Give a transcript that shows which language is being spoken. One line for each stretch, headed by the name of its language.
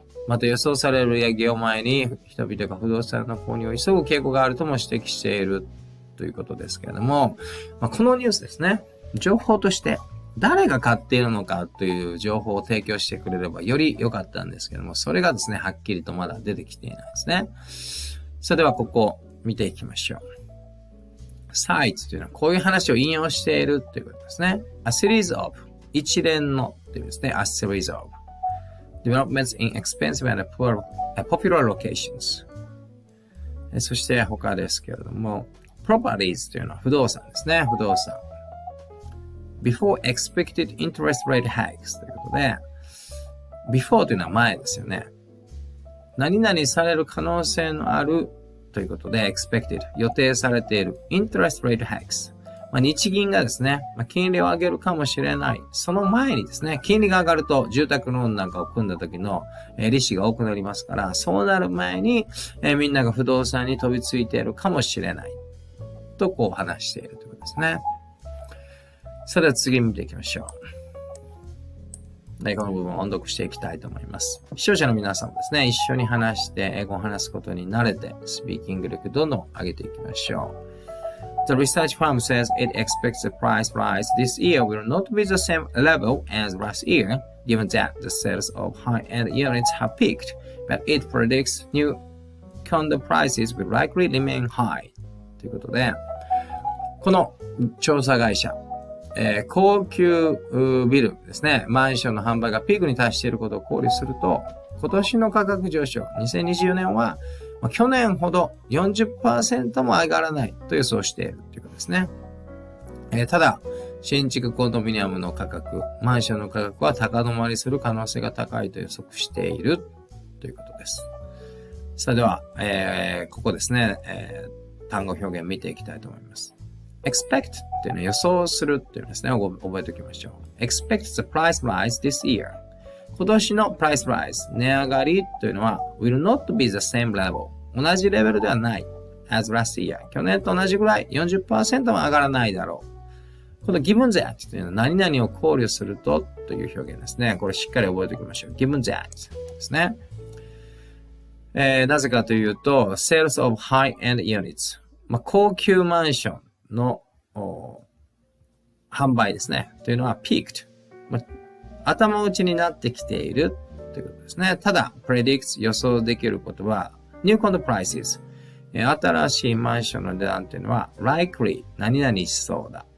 Japanese: また予想される利上げを前に人々が不動産の購入を急ぐ傾向があるとも指摘しているということですけれども、このニュースですね、情報として誰が買っているのかという情報を提供してくれればより良かったんですけども、それがですね、はっきりとまだ出てきていないですね。それではここを見ていきましょう。Cite というのはこういう話を引用しているということですね。
English: A series of
Japanese: 一連のというですね。
English: A series of developments in expensive and popular locations。
Japanese: そして他ですけれども、properties というのは不動産ですね。不動産。
English: Before expected interest rate hikes
Japanese: ということで、
English: before
Japanese: というのは前ですよね。何々される可能性のあるということで、expected 予定されている
English: interest rate hikes。
Japanese: 日銀がですね、金利を上げるかもしれない。その前にですね、金利が上がると住宅ローンなんかを組んだ時の利子が多くなりますから、そうなる前にみんなが不動産に飛びついているかもしれない。とこう話しているということですね。それでは次見ていきましょう。この部分を音読していきたいと思います。視聴者の皆さんもですね、一緒に話して英語を話すことに慣れて、スピーキング力どんどん上げていきましょう。
English: The research firm says it expects the price rise this year will not be the same level as last year, given that the sales of high-end units have peaked, but it predicts new condo prices will likely remain high.
Japanese: ということで、この調査会社、高級ビルですね、マンションの販売がピークに達していることを考慮すると、今年の価格上昇、2024年は去年ほど 40% も上がらないと予想しているということですね。ただ、新築コンドミニアムの価格、マンションの価格は高止まりする可能性が高いと予測しているということです。それでは、ここですね、単語表現見ていきたいと思います。 expect っていうのは予想するっていうのですね。覚えておきましょう。
English: expect the price rise this year。今年の price rise、値上がりというのは will not be the same level。
Japanese: 同じレベルではない。
English: as last year。
Japanese: 去年と同じぐらい 40% も上がらないだろう。この
English: given that
Japanese: というのは何々を考慮するとという表現ですね。これしっかり覚えておきましょう。
English: given that
Japanese: ですね。 なぜかというと、
English: sales of high-end units。
Japanese: 高級マンションの販売ですね。というのは peaked。頭打ちになってきているということですね。ただ、predicts 予想できることは
English: new condo prices。
Japanese: 新しいマンションの値段というのは likely 何々しそうだ。